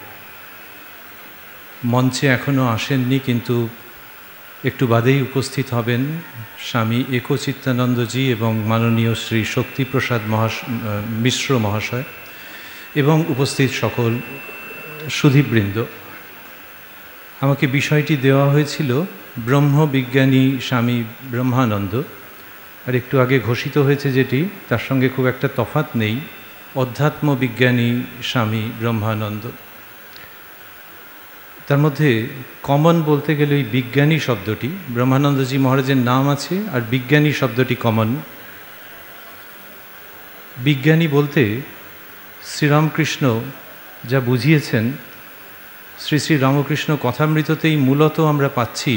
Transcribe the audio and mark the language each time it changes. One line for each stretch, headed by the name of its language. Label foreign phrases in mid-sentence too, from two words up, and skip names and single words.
Bangla: মঞ্চে এখনো আসেননি কিন্তু একটু বাদেই উপস্থিত হবেন স্বামী একচিত্তানন্দজি এবং মাননীয় শ্রী শক্তিপ্রসাদ মিশ্র মহাশয় এবং উপস্থিত সকল সুধীবৃন্দ। আমাকে বিষয়টি देওয়া হয়েছিল ব্রহ্মবিজ্ঞানী স্বামী ব্রহ্মানন্দ, আর একটু আগে ঘোষিত হয়েছে যেটি তার সঙ্গে খুব একটা তফাৎ নেই, অধ্যাত্ম বিজ্ঞানী স্বামী ব্রহ্মানন্দ। তার মধ্যে কমন বলতে গেলে ওই বিজ্ঞানী শব্দটি, ব্রহ্মানন্দজি মহারাজের নাম আছে আর বিজ্ঞানী শব্দটি কমন। বিজ্ঞানী বলতে শ্রীরামকৃষ্ণ যা বুঝিয়েছেন, শ্রী শ্রী রামকৃষ্ণ কথামৃততেই মূলত আমরা পাচ্ছি।